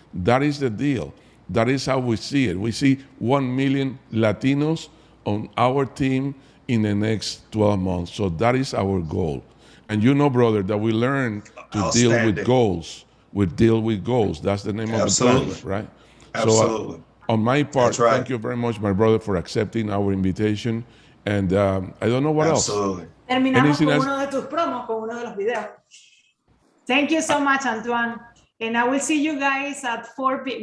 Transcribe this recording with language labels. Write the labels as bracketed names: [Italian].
[English] That is the deal. That is how we see it. We see 1 million Latinos on our team in the next 12 months. So that is our goal. And you know, brother, that we learn to deal with goals. We deal with goals. That's the name of the plan, right? Absolutely. So on my part, thank you very much, my brother, for accepting our invitation. And I don't know what else. [Spanish] Terminamos con uno de tus promos, con uno de los videos. [English] Thank you so much, Antoine. And I will see you guys at 4 p.m.